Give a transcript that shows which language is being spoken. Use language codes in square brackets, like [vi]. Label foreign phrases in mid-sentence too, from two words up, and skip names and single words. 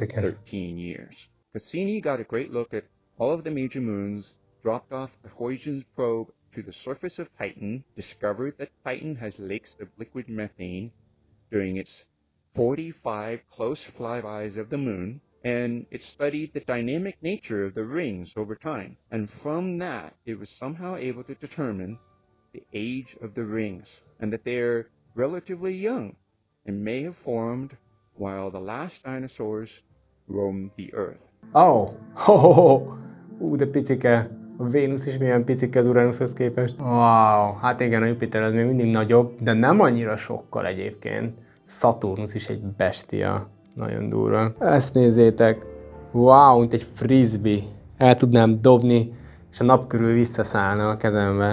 [en] Cassini got a great look at all of the major moons dropped off the Huygens probe to the surface of Titan, discovered that Titan has lakes of liquid methane during its 45 close flybys of the moon, and it studied the dynamic nature of the rings over time. And from that, it was somehow able to determine the age of the rings, and that they're relatively young and may have formed while the last dinosaurs roamed the Earth. Oh, ho, ho, ho. [hu] De picike. A Vénusz is milyen picike az Uranushoz képest. Wow, hát igen, a Jupiter az még mindig nagyobb, de nem annyira sokkal egyébként. Saturnus is egy bestia. Nagyon durva. Ezt nézzétek. Wow, mint egy frisbee. El tudnám dobni, és a nap körül visszaszállna a kezembe.